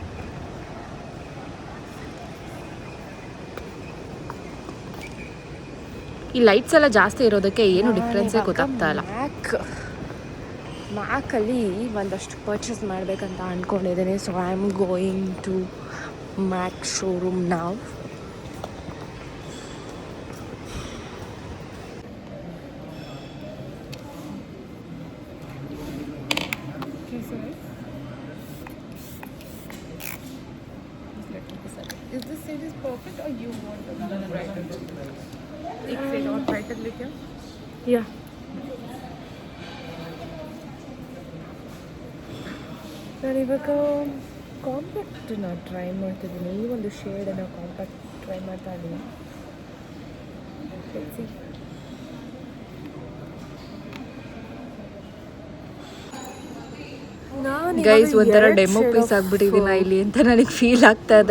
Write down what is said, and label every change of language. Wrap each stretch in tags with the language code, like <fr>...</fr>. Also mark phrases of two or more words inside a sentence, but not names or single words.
<kn>ಈ ಲೈಟ್ಸ್ ಎಲ್ಲ ಜಾಸ್ತಿ ಇರೋದಕ್ಕೆ ಏನು ಡಿಫ್ರೆನ್ಸೇ ಗೊತ್ತಾಗ್ತಾ ಇಲ್ಲ. ಮ್ಯಾಕಲ್ಲಿ ಒಂದಷ್ಟು ಪರ್ಚೇಸ್ ಮಾಡಬೇಕಂತ ಅಂದ್ಕೊಂಡಿದ್ದೀನಿ.</kn> <en>So I am going to Mac showroom now. Is this shade is perfect or you want a brighter?</en> <hi>एक shade और brighter लेके आओ.</hi> <en>Yeah.</en> <kn>ನಾನು ಇವಾಗ ಕಾಂಪ್ಯಾಕ್ಟನ್ನ ಟ್ರೈ ಮಾಡ್ತಿದ್ದೀನಿ. ಈ ಒಂದು ಶೇಡನ್ನು</kn> <en>compact try</en> <kn>ಮಾಡ್ತಾ ಇದ್ದೀನಿ. ಗೈಸ್, ಒಂಥರ</kn> <en>demo piece</en> <kn>ಆಗ್ಬಿಟ್ಟಿದ್ದೀನ ಇಲ್ಲಿ ಅಂತ ನನಗೆ ಫೀಲ್ ಆಗ್ತಾ ಇದೆ.</kn>